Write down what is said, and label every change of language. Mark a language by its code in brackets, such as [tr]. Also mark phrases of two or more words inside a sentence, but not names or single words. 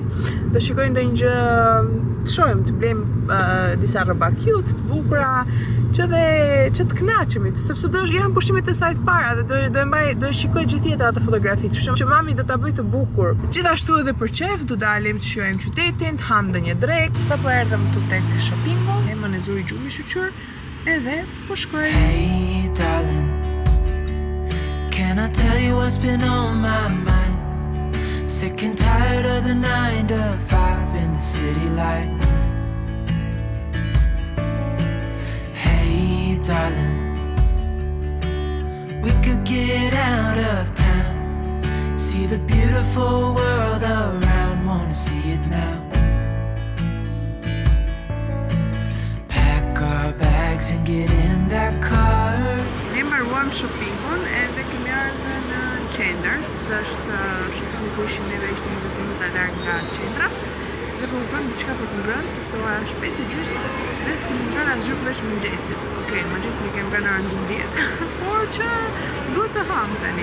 [sq] Do shikojmë ndonjë gjë, të shohim, të blejmë disa rroba cute, të bukura, që të kënaqemi, sepse do janë pushimet e saj të para dhe do shikoj gjithë tjetër ato fotografi, që mami do ta bëj të bukur. Gjithashtu edhe për qef do dalim të shijojmë qytetin, të ham ndonjë drek. Sapo erdhëm këtu tek shoppingu, Emën e zuri gjumi shqyr, edhe po shkoj. [en] Hey darling, can I tell you what's been on my mind? Sick and tired of the 9 to 5 in the city life. Hey darling, we could get out of town, see the beautiful world around, wanna see it now. Pack our bags and get in that car. [sq] Ne mbaruam shoppingun edhe kemi ardhur në qendër, sepse është shoppingu ku ishim neve ishte 20 minuta larg nga qendra. Dhe po bëjmë diçka për të ngrënë, sepse ora është 5:30 dhe s'kemi ngrënë asgjë përveç mëngjesit. Okej, mëngjesin e kemi ngrënë orën 12, por që duhet të ham tani.